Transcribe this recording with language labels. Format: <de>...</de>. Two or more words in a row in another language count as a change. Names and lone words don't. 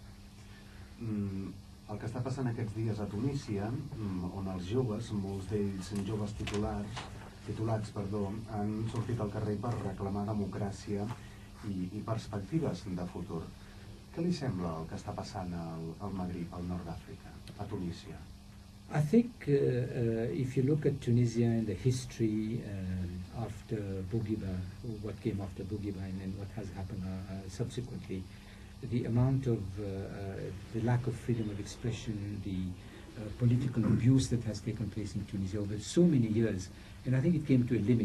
<ca>El que està passant aquests dies a Tunísia, on els joves, molts d'ells joves titulats, han sortit al carrer per reclamar democràcia i perspectives de futur. Què li sembla el que està passant al Magrib, al nord d'Àfrica, a Tunísia?</ca> <en>I think if you look at Tunisia and the history after Bourguiba, what came after Bourguiba and what has happened subsequently, the amount of the lack of freedom of expression, the political abuse that has taken place in Tunisia over so many years, and I think it came to a limit.</en>